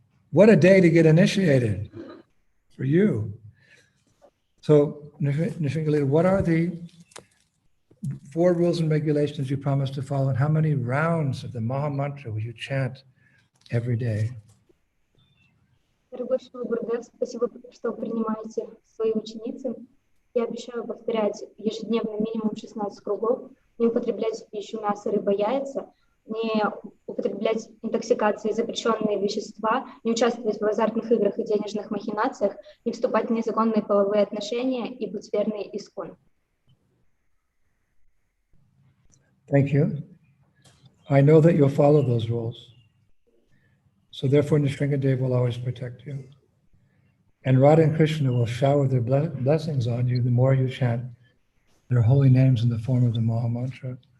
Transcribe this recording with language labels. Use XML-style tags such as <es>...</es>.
<en>What a day to get initiated for you. So, Nrisimha, what are the 4 rules and regulations you promised to follow, and how many rounds of the Maha Mantra will you chant every day?</en> <ru>Дорогой Шрила Гурудев, спасибо, что принимаете свои ученицы. Я обещаю повторять ежедневно минимум 16 кругов, не употреблять в пищу мясо, рыба, яйца, не употреблять интоксикации, запрещенные вещества, не участвовать в азартных играх и денежных махинациях, не вступать в незаконные половые отношения и быть верной искон.</ru> <en>Thank you. I know that you'll follow those rules. So therefore, Nrisimhadev will always protect you. And Radha and Krishna will shower their blessings on you the more you chant their holy names in the form of the Maha Mantra.</en>